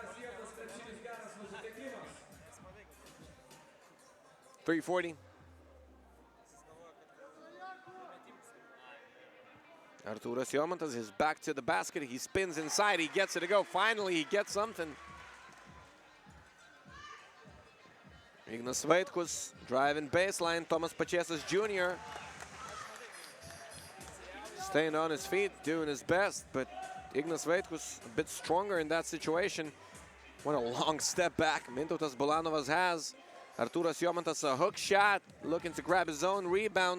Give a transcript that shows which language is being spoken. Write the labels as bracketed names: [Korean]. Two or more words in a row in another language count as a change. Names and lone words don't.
[English] 3:40. Artūras Jomantas is back to the basket. He spins inside. He gets it to go. Finally, he gets something. Ignas Vaitkus driving baseline. Tomas Pačėsas Jr. staying on his feet, doing his best, but Ignas Vaitkus a bit stronger in that situation. What a long step back Mintautas Bulanovas has. Artūras Jomantas a hook shot, looking to grab his own rebound.